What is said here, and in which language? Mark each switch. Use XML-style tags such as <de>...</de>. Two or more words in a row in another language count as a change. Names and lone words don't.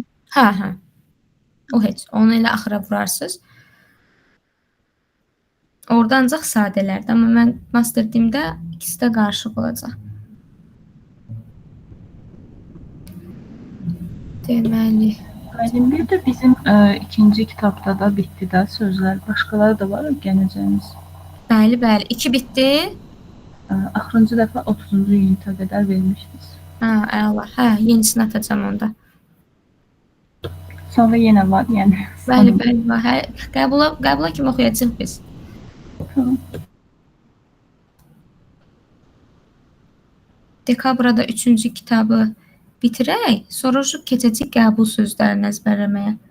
<az>Hə. O heç. Onu elə axıra vurarsınız. Orada ancaq sadələrdir. Amma mən Master Dimdə ikisi də qarışıq olacaq. Deməli. Aydın,</az> <tr>bir de bizim ikinci kitapta da bitti de sözler.</tr> <az>Başkaları da var gələcəyimiz. Bəli, bəli. 2 bitdi. Axırıncı dəfə 30-cu unitə qədər vermişdiniz. Ha, əla. Hə, yenisini atacağam onda. Sonra yenə var, yəni. Bəli, bəli. Hə, qəbula kimi oxuyacağıq biz. Dekabrada 3-cü kitabı bitirək, sonra keçəcək qəbul sözlərini əzbərləməyə.</az>